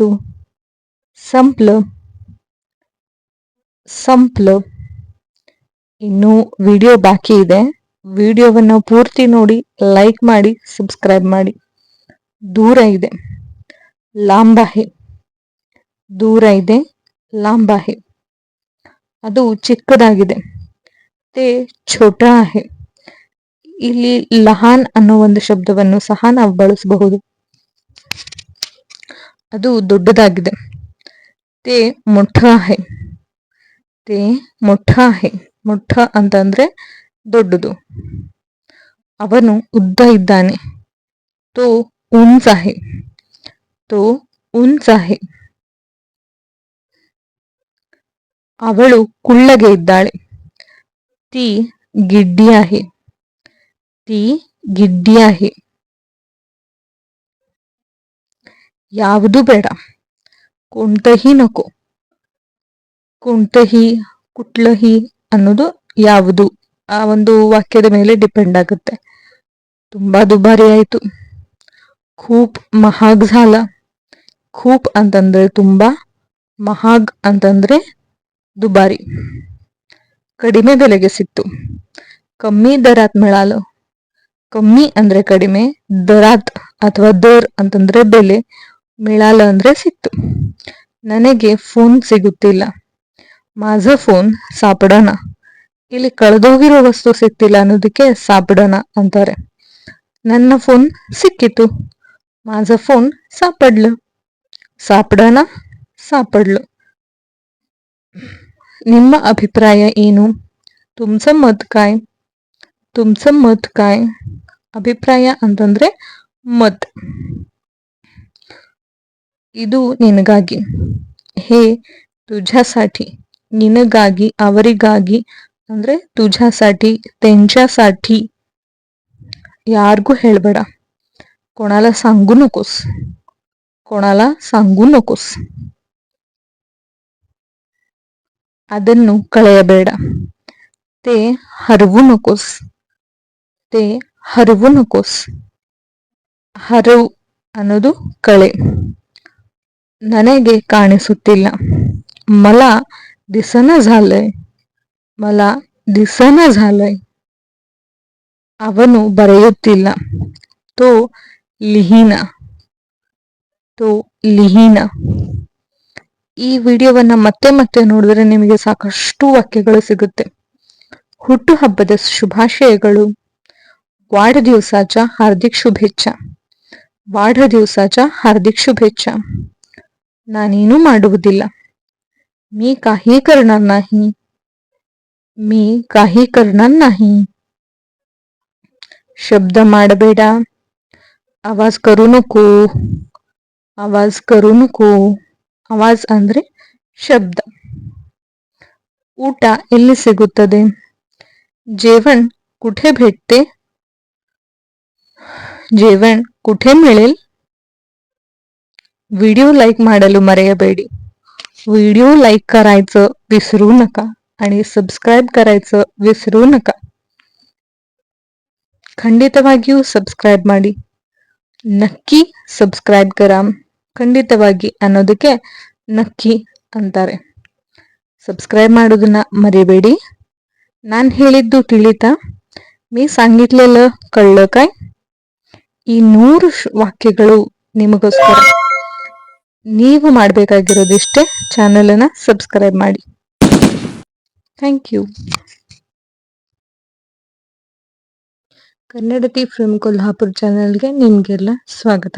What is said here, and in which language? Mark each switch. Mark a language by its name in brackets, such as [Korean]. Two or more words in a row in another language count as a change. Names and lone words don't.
[Kannada] ಸಂಪ್लं, ಸಂಪ್लं. ಇನ್ನು ವಿಡಿಯೋ ಬಾಕಿ ಇದೆ. ವಿಡಿಯೋವನ್ನು ಪೂರ್ತಿ ನೋಡಿ, ಲೈಕ್ ಮಾಡಿ, ಸಬ್ಸ್ಕ್ರೈಬ್ ಮಾಡಿ. ದೂರ ಇದೆ, [Marathi] लांब आहे. [Kannada] ದೂರ ಇದೆ, [Marathi] लांब आहे. [Kannada] ಅದು ಚಿಕ್ಕದಾಗಿದೆ, [Marathi] ते छोटा आहे. [Kannada] ಇಲ್ಲಿ ಲಹಾನ್ ಅನ್ನೋ ಒಂದು ಶಬ್ದವನ್ನು ಸಹ ನಾವು ಬಳಸಬಹುದು. ಅದು ದೊಡ್ಡದಾಗಿದೆ, [Marathi] ते मोठं आहे. ते मोठं आहे. [Kannada] ಮೊಟ್ಟ ಅಂತಂದ್ರೆ ದೊಡ್ಡದು. ಅವನು ಉದ್ದ ಇದ್ದಾನೆ, [Marathi] तो उंच आहे. तो उंच आहे. [Kannada] ಅವಳು ಕುಳ್ಳಗೆ ಇದ್ದಾಳೆ, [Marathi] ती गिड्डी आहे. ती गिड्डी आहे. [Kannada] ಯಾವುದು ಬೇಡ, [Marathi] कोणतंही नको. कोणतंही, कुठलंही [Kannada] ಅನ್ನೋದು ಯಾವುದು ಆ ಒಂದು ವಾಕ್ಯದ ಮೇಲೆ ಡಿಪೆಂಡ್ ಆಗುತ್ತೆ. ತುಂಬಾ ದುಬಾರಿ ಆಯ್ತು, [Marathi] खूप महाग झाला. [Kannada] खूप ಅಂತಂದ್ರೆ ತುಂಬಾ, ಮಹಾಗ್ ಅಂತಂದ್ರೆ ದುಬಾರಿ. ಕಡಿಮೆ ಬೆಲೆಗೆ ಸಿಕ್ತು, [Marathi] कमी दरात मिळालं. [Kannada] ಕಮ್ಮಿ ಅಂದ್ರೆ ಕಡಿಮೆ, ದರಾತ್ ಅಥವಾ ದರ್ ಅಂತಂದ್ರೆ ಬೆಲೆ, मिळालं ಅಂದ್ರೆ ಸಿಕ್ತು. ನನಗೆ ಫೋನ್ ಸಿಗುತ್ತಿಲ್ಲ, [Marathi] माझं फोन सापडना. [Kannada] ಇಲ್ಲಿ ಕಳೆದೋಗಿರೋ ವಸ್ತು ಸಿಕ್ತಿಲ್ಲ ಅನ್ನೋದಕ್ಕೆ ಸಾಪಡನ ಅಂತಾರೆ. ನನ್ನ ಫೋನ್ ಸಿಕ್ಕಿತು, [Marathi] माझं फोन सापडलं. सापडना, सापडलं. [Kannada] ನಿಮ್ಮ ಅಭಿಪ್ರಾಯ ಏನು? [Marathi] तुमचं मत काय? तुमचं मत काय? [Kannada] ಅಭಿಪ್ರಾಯ ಅಂತಂದ್ರೆ ಮತ್. ಇದು ನಿನಗಾಗಿ, [Marathi] हे तुझ्यासाठी. [Kannada] ನಿನಗಾಗಿ, ಅವರಿಗಾಗಿ ಅಂದ್ರೆ [Marathi] तुझ्यासाठी, त्यांच्यासाठी. [Kannada] ಯಾರಿಗೂ ಹೇಳ್ಬೇಡ, [Marathi] कोणाला सांगू नकोस. कोणाला सांगू नकोस. [Kannada] ಅದನ್ನು ಕಳೆಯಬೇಡ, [Marathi] ते हरवू नकोस. ते हरवू नकोस. [Kannada] ಹರವು ಅನ್ನೋದು ಕಳೆ. ನನಗೆ ಕಾಣಿಸುತ್ತಿಲ್ಲ, [Marathi] मला दिसना झालंय. मला दिसना झालंय. [Kannada] ಅವನು ಬರೆಯುತ್ತಿಲ್ಲ, [Marathi] तो लिहिना. तो लिहिना. [Kannada] ಈ ವಿಡಿಯೋವನ್ನ ಮತ್ತೆ ಮತ್ತೆ ನೋಡಿದ್ರೆ ನಿಮಗೆ ಸಾಕಷ್ಟು ವಾಕ್ಯಗಳು ಸಿಗುತ್ತೆ. ಹುಟ್ಟುಹಬ್ಬದ ಶುಭಾಶಯಗಳು. [Marathi] वाढदिवसाच्या हार्दिक शुभेच्छा. वाढदिवसाच्या हार्दिक शुभेच्छा. [Kannada] ನಾನೇನು ಮಾಡುವುದಿಲ್ಲ, [Marathi] मी काही करणार नाही. मी काही करणार नाही. [Kannada] ಶಬ್ದ ಮಾಡಬೇಡ, [Marathi] आवाज करू नको. आवाज करू नको. आवाज [Kannada] ಅಂದ್ರೆ ಶಬ್ದ. ಊಟ ಎಲ್ಲಿ ಸಿಗುತ್ತದೆ? [Marathi] जेवण कुठे भेटते? जेवण कुठे मिळेल? [English] video like [Kannada] ಮಾಡಲು ಮರೆಯಬೇಡಿ. [Marathi] व्हिडिओ लाईक करायचं विसरू नका आणि सबस्क्राईब करायचं विसरू नका. [Kannada] ಖಂಡಿತವಾಗಿಯೂ ಸಬ್ಸ್ಕ್ರೈಬ್ ಮಾಡಿ. [Marathi] नक्की सबस्क्राईब करा. [Kannada] ಖಂಡಿತವಾಗಿ ಅನ್ನೋದಕ್ಕೆ ನಕ್ಕಿ ಅಂತಾರೆ. ಸಬ್ಸ್ಕ್ರೈಬ್ ಮಾಡೋದನ್ನ ಮರಿಬೇಡಿ. ನಾನು ಹೇಳಿದ್ದು ತಿಳಿತಾ? [Marathi] मी सांगितलेलं कळलं काय? [Kannada] ಈ 100 ವಾಕ್ಯಗಳು ನಿಮಗೋಸ್ಕರ. ನೀವು ಮಾಡಬೇಕಾಗಿರೋದಿಷ್ಟೇ, ಚಾನೆಲ್ ಅನ್ನ ಸಬ್ಸ್ಕ್ರೈಬ್ ಮಾಡಿ. [English] thank you. [Kannada] ಕನ್ನಡತಿ ಫ್ರಮ್ ಕೊಲ್ಹಾಪುರ್ ಚಾನೆಲ್ಗೆ ನಿಮಗೆಲ್ಲ ಸ್ವಾಗತ.